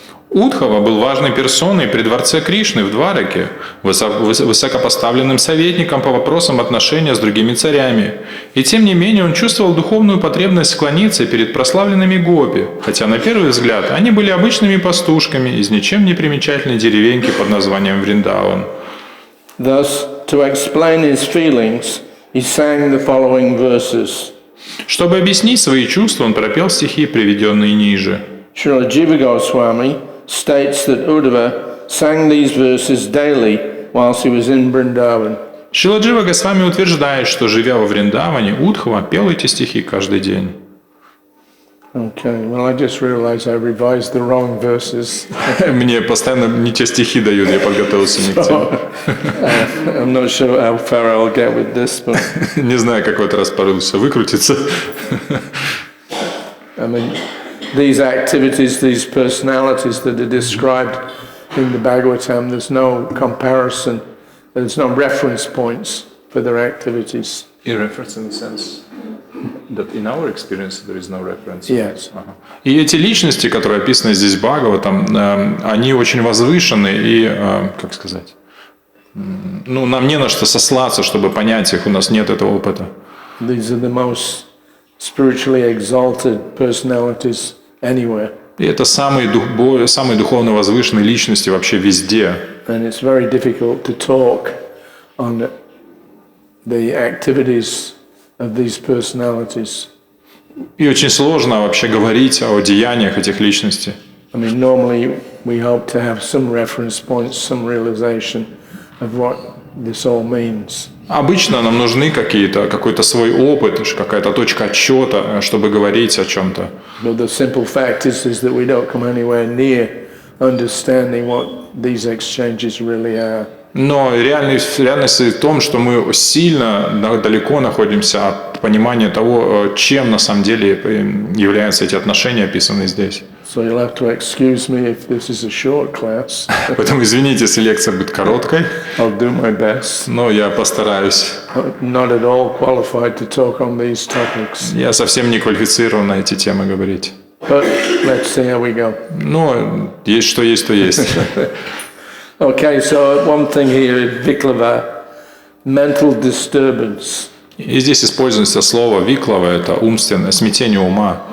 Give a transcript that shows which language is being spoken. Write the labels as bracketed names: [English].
[Russian] Удхава был важной персоной при дворце Кришны в Двараке, высокопоставленным советником по вопросам отношения с другими царями. И тем не менее он чувствовал духовную потребность склониться перед прославленными гопи, хотя на первый взгляд они были обычными пастушками из ничем не примечательной деревеньки под названием Вриндаван. [English] Thus, to explain his feelings, he sang the following verses. [Russian] Чтобы объяснить свои чувства, он пропел стихи, приведенные ниже. [English] Srila Jiva Goswami states that Uddhava sang these verses daily whilst he was in Vrindavan. [Russian] Шрила Джива Госвами утверждает, что, живя во Вриндаване, Удхава пел эти стихи каждый день. [English] Okay, well, I just realized I revised the wrong verses. [Russian] Мне постоянно не те стихи дают, я подготовился не к тем. [English] I'm not sure how far I'll get with this, but [Russian] Не знаю, как в этот раз порылся выкрутиться. [English] I mean, these activities, these personalities that are described in the Bhagavatam, there's no comparison, there's no reference points for their activities. In reference in the sense that in our experience there is no reference. Yes. [Russian] И эти личности, которые описаны здесь Бхагаватам, они очень возвышены и, как сказать, ну, нам не на что сослаться, чтобы понять их, у нас нет этого опыта. [English] These are the most spiritually exalted personalities anywhere. [Russian] И это самые духовно возвышенные личности вообще везде. [English] And it's very difficult to talk on the activities of these personalities. [Russian] И очень сложно вообще говорить о деяниях этих личностей. [English] I mean, normally we hope to have some reference points, some realization of what this all means. [Russian] Обычно нам нужны какой-то свой опыт, какая-то точка отсчета, чтобы говорить о чем-то. [English] But the simple fact is that we don't come anywhere near understanding what these exchanges really are. [Russian] Но реальность в том, что мы сильно далеко находимся от понимание того, чем на самом деле являются эти отношения, описанные здесь. [English] So you'll have to excuse me if this is a short class. [Russian] Поэтому извините, если лекция будет короткой, [English] I'll do my best. [Russian] но я постараюсь. [English] Not at all qualified to talk on these topics. [Russian] Я совсем не квалифицирован на эти темы говорить. [English] But let's see how we go. [Russian] Но есть что есть, то есть. [English] Okay, so one thing here, viklava, mental disturbance. [Russian] И здесь используется слово «виклава» — это умственное смятение ума,